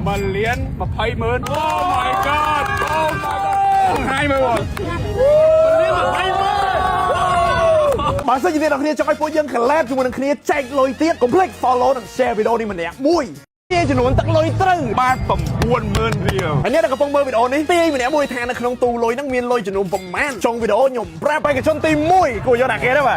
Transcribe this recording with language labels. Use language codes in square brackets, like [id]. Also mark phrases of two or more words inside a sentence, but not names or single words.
[en] 1 លាន200,000 Oh my god Oh my god [km] ហើយមើលបងលាន200,000បើសិនជាអ្នកនរគ្នាចង់ឲ្យពួកយើង collab ជាមួយនឹងគ្នាចែកលុយទៀតកុំភ្លេច follow និង share វីដេអូនេះម្នាក់មួយទាយចំនួនទឹកលុយត្រូវ បាន90000រៀល ហើយអ្នកដែលកំពុងមើលវីដេអូនេះទាយម្នាក់មួយថានៅក្នុងទូលុយហ្នឹងមានលុយចំនួនប្រមាណចុងវីដេអូខ្ញុំប្រាប់បេក្ខជនទី1គួរយកដាក់គេទេបាទ